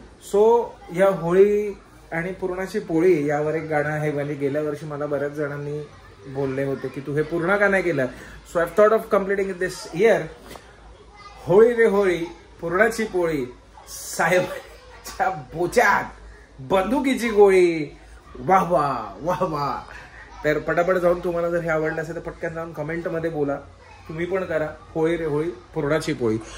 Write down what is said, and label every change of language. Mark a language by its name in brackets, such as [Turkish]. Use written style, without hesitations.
[Marathi] So या होळी आणि पुरणाची पोळी यावर एक गाणं आहे, म्हणजे गेल्या वर्षी मला बऱ्याच जणांनी बोलले होते की तू हे पूर्ण का नाही केलं। [English] So I thought of completing this year. [Marathi] Holi रे होळी, पुरणाची पोळी, साहेबांच्या बोचात बंदुकीची गोळी, वाह वाह वाह वाह। तर पटापट जाऊन तुम्हाला जर हे आवडलं असेल तर पटकन जाऊन कमेंट मध्ये बोला, तुम्ही पण करा होळी रे होळी पुरणाची पोळी।